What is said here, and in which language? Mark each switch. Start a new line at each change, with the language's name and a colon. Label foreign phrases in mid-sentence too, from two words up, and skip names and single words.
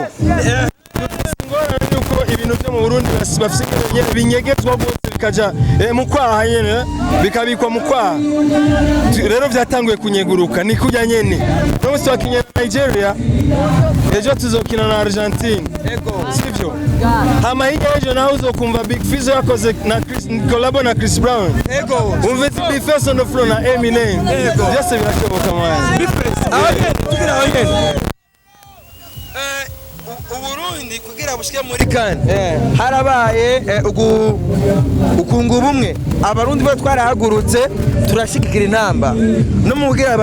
Rundi: Ngora yuko ibintu byo mu Burundi bafise binyegezwa bose bikaja mu kwaha nyene bikabikwa mu kwaha. Rero byatanguye kunyeguruka ni kujya nyene. No twakinye Nigeria ejo tuzokina na Argentine. Ego sivyo. Hama ejo naho uzokumva Big Fizzo yakoze na collabo na Chris Brown. Ego umve Bifesi
English: on the floor
Rundi: na Eminem. Ego byose birashoboka mwana. Bifesi. Tugira hangene. Uburundi Burundi kugira bushike muri kan harabaye ukunga ubumwe abarundi bo twarahagurutse turashigikira inamba no mugira